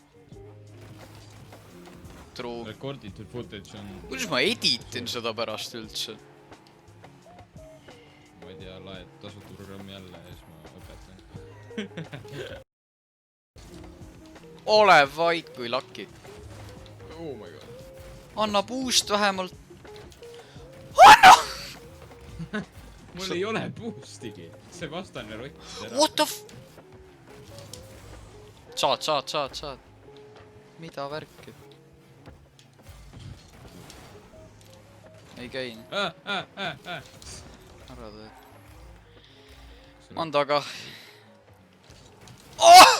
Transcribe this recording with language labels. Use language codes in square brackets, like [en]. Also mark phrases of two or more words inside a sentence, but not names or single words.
[en] True. [et] Recorditud footage on... Kuidas ma editin seda pärast üldse? Ma ei tea, laed tasuta programmi jälle ja siis ma õpetan. Ole vaid kui laki. [en] Oh my god. [et] Anna puust vähemalt. Anna! Mul ei ole boostigi. See vastane rottis ära. [en] What the f... Saad. [et] Mida värki? Ei käi. Ära teed. On taga. Oh!